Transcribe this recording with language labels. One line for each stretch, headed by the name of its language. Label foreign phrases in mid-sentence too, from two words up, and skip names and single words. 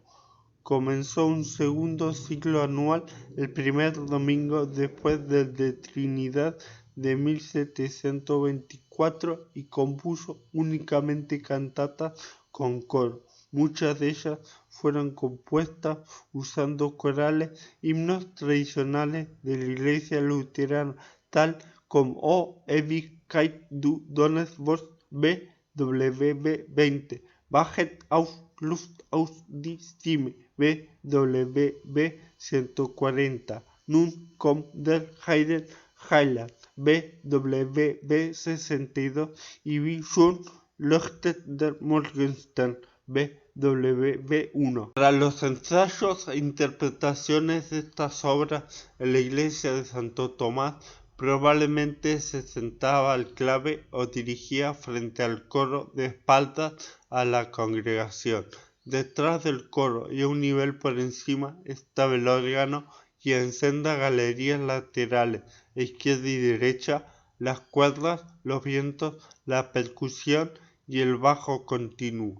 Spanish: Comenzó un segundo ciclo anual el primer domingo después del de Trinidad de 1724 y compuso únicamente cantatas con coro. Muchas de ellas fueron compuestas usando corales, himnos tradicionales de la iglesia luterana, tal como O Ewigkeit du Donnerwort BWV 20, Wachet auf Luft aus die Stimme BWV 140, Nun kommt der Heiland BWV 62 y Wie schon leuchtet der Morgenstern BWV 1. Para los ensayos e interpretaciones de estas obras en la iglesia de Santo Tomás, probablemente se sentaba al clave o dirigía frente al coro de espaldas a la congregación. Detrás del coro y a un nivel por encima estaba el órgano y en sendas galerías laterales, izquierda y derecha, las cuerdas, los vientos, la percusión y el bajo continuo.